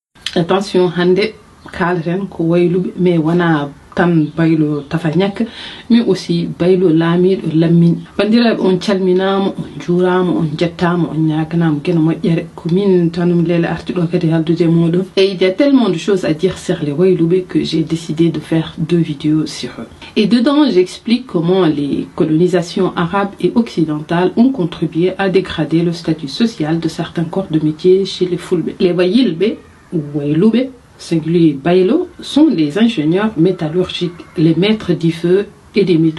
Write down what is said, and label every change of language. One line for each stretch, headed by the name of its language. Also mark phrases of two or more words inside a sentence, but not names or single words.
French: Attention,
Fula: hande kalren ko waylube mais wana tan baylo tafanyak
French: mais aussi
Fula: baylo lamido lammin bandiraɓe on calminama on juurama on jettama on ñaganama keno moƴƴere ko min tanum lele artiɗo kadi haldude moɗon.
French: Et il y a tellement de choses à dire sur les waylube que j'ai décidé de faire 2 vidéos sur eux. Et dedans j'explique comment les colonisations arabes et occidentales ont contribué à dégrader le statut social de certains corps de métier chez les Fulbe. Les wayilbe ou waylube singulier Baylo, sont les ingénieurs métallurgiques, les maîtres du feu et des métaux.